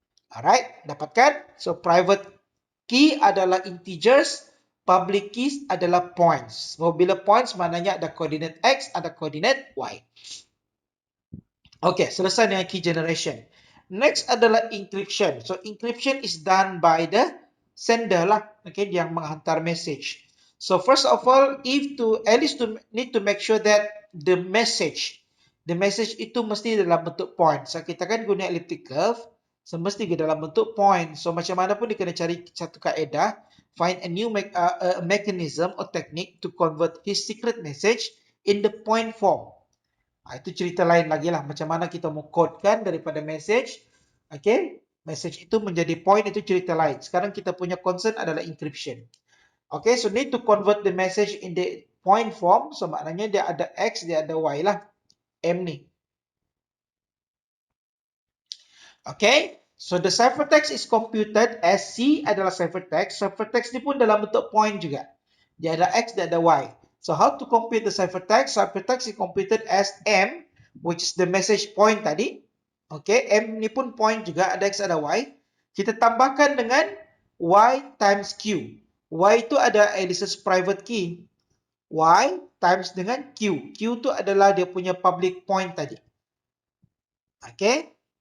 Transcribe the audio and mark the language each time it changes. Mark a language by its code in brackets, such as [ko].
[ms] Alright, dapatkan? [en] So, private key adalah integers, public keys adalah points. [ms] So, bila points maknanya ada koordinat X, ada koordinat Y. [en] Okay, selesai dengan key generation. Next adalah encryption. So, encryption is done by the sender lah. Okay, [ms] yang menghantar [en] message. So first of all, Alice need to make sure that the message [ms] itu mesti dalam bentuk point. So kita kan guna elliptic curve, so mesti dalam bentuk point. [en] So [ms] macam mana pun dia kena cari satu kaedah, [en] find a new mechanism or technique to convert his secret message in the point form. [ms] Itu cerita lain lagi lah. Macam mana kita mau codekan daripada message, okay, message itu menjadi point, itu cerita lain. Sekarang kita punya concern adalah encryption. [en] Okay, so need to convert the message in the point form. [ms] So maknanya dia ada X, dia ada Y lah. M ni. [en] Okay, so the ciphertext is computed as C adalah ciphertext. [ms] Ciphertext ni pun dalam bentuk point juga. Dia ada X, dia ada Y. [en] So how to compute the ciphertext? Ciphertext is computed as M, which is the message point tadi. [ms] Okay, M ni pun point juga, ada X, ada Y. Kita tambahkan dengan Y times Q. Y itu ada Alice's private key. Y times dengan Q. Q tu adalah dia punya public point tadi. [en] Okay.